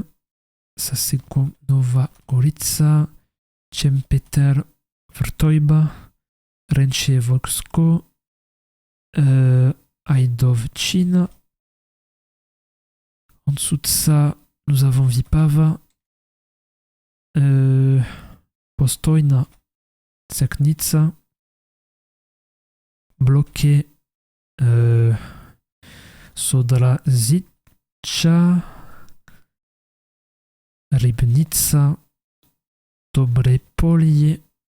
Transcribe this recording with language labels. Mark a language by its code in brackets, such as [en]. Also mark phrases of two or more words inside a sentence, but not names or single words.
[fr] Ça, c'est Nova Gorica. Čempeter Vrtojba. Renchevolsko. Ajdovčina. En dessous de ça, nous avons Vipava. Postojna. Seknica. Bloqué. Sodrazica, Ribnica, Dobrepolje,